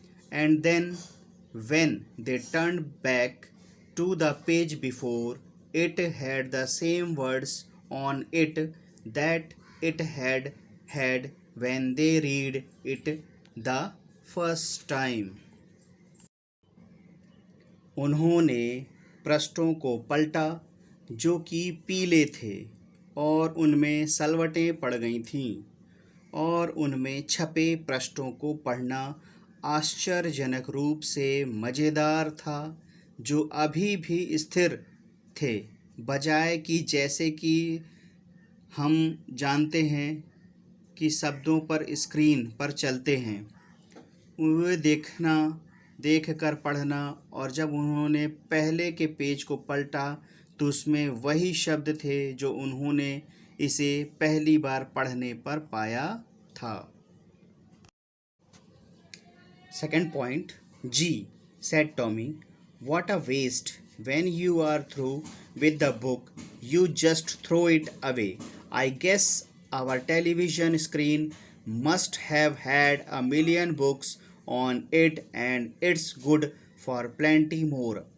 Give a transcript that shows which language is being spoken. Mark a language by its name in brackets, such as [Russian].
[English] And then when they turned back to the page before, it had the same words on it that it had had when they read it the first time. [Hindi] उन्होंने पृष्ठों को पलटा जो कि पीले थे, और उनमें सलवटें पड़ गई थीं, और उनमें छपे पृष्ठों को पढ़ना आश्चर्यजनक रूप से मज़ेदार था, जो अभी भी स्थिर थे, बजाय कि जैसे कि हम जानते हैं कि शब्दों पर स्क्रीन पर चलते हैं। वे देखकर पढ़ना, और जब उन्होंने पहले के पेज को पलटा तो उसमें वही शब्द थे जो उन्होंने इसे पहली बार पढ़ने पर पाया था। [English] Second point, G, said Tommy, "What a waste. When you are through with the book, you just throw it away. I guess our television screen must have had a million books on it, and it's good for plenty more.